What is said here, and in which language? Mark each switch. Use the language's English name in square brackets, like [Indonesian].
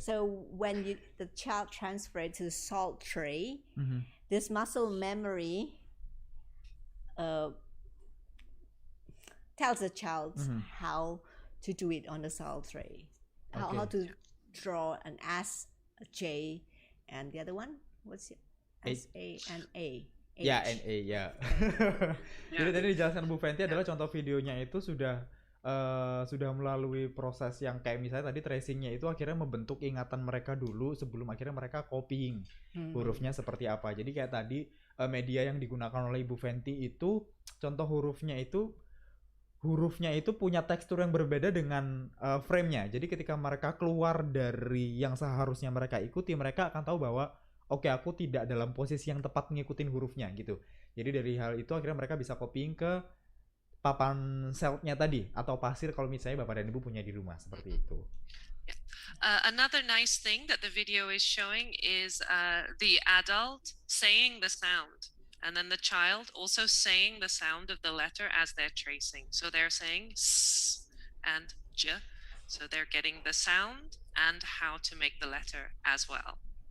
[English] So when the child transfer it to salt tray, this muscle memory tells the child how to do it on the salt tray, how to draw an S, a J, and the other one, what's it? S, A, and A. [Indonesian] Ya, NA ya. Jadi tadi dijelaskan Bu Fenty adalah contoh videonya itu sudah melalui proses yang kayak misalnya tadi tracingnya itu akhirnya membentuk ingatan mereka dulu sebelum akhirnya mereka copying hurufnya seperti apa. Jadi kayak tadi media yang digunakan oleh Ibu Fenty itu contoh hurufnya itu punya tekstur yang berbeda dengan frame-nya. Jadi ketika mereka keluar dari yang seharusnya mereka ikuti, mereka akan tahu bahwa oke, aku tidak dalam posisi yang tepat ngikutin hurufnya gitu. Jadi dari hal itu akhirnya mereka bisa copying ke papan selnya tadi atau pasir kalau misalnya Bapak dan Ibu punya di rumah seperti itu. [English] Another nice thing that the video is showing is the adult saying the sound. And then the child also saying the sound of the letter as they're tracing. So they're saying S and J. So they're getting the sound and how to make the letter as well.